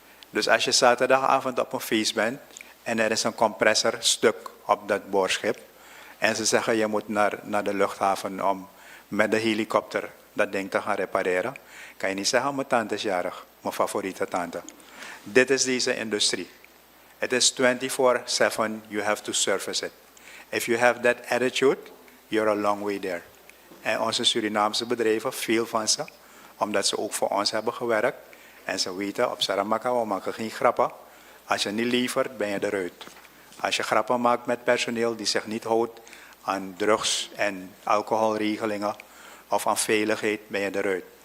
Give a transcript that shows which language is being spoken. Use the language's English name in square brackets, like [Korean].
[Dutch] Dus als je zaterdagavond op een feest bent en er is een compressor stuk op dat boorschip en ze zeggen je moet naar de luchthaven om met de helikopter dat ding te gaan repareren, kan je niet zeggen mijn tante is jarig, mijn favoriete tante. Dit is deze industrie. [English] It is 24/7, you have to service it. If you have that attitude, you're a long way there. [Dutch] En onze Surinaamse bedrijven, veel van ze, omdat ze ook voor ons hebben gewerkt, en ze weten, op Saramaka, we maken geen grappen. Als je niet levert, ben je eruit. Als je grappen maakt met personeel die zich niet houdt aan drugs- en alcoholregelingen of aan veiligheid, ben je eruit.